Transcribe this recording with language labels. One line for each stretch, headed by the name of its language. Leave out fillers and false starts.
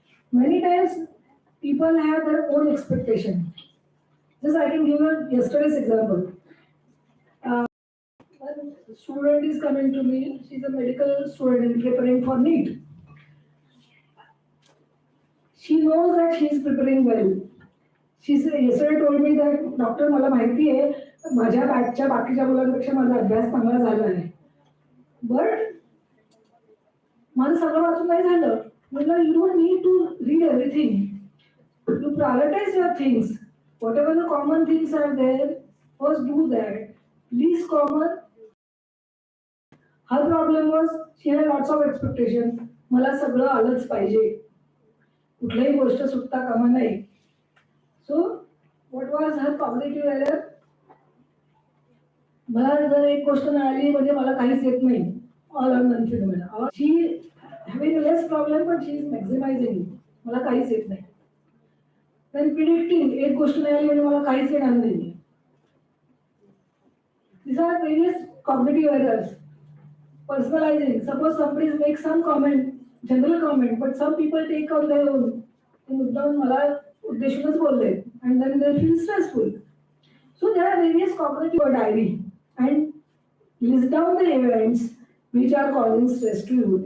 English: Many times people have their own expectation. Just I can give you yesterday's example. One student is coming to me, she's a medical student preparing for NEET. She knows that she is preparing well. She yesterday told me that
Marathi: doctor मला माहिती आहे माझ्या बॅचच्या बाकीच्या मुलांपेक्षा माझा अभ्यास चांगला झाला आहे.
English: but
Marathi: माझं सगळं वाचून नाही झालं.
English: म्हटलं you don't need to read everything. You prioritize your things. Whatever the common things are there, first do that. Least common. Her problem was she had lots of expectations.
Marathi: मला सगळं आलंच पाहिजे. कुठल्याही गोष्ट सुटता कामा नाही.
English: So, what was her cognitive error?
Marathi: मला जर एक गोष्ट मिळाली म्हणजे मला काहीच येत नाही.
English: All or none phenomenon. She having less problem but she is maximizing it.
Marathi: मला काहीच येत नाही.
English: Then predicting
Marathi: एक गोष्ट मिळाली म्हणजे मला काहीच येणार नाही.
English: These are various cognitive errors. Personalizing. Suppose somebody makes some comment, general comment, but some people take on their own.
Marathi: ते मुद्दाम मला उद्देशूनच बोलले,
English: and then they feel stressful. So there are various cognitive diary, and list down the events which are causing stress to you.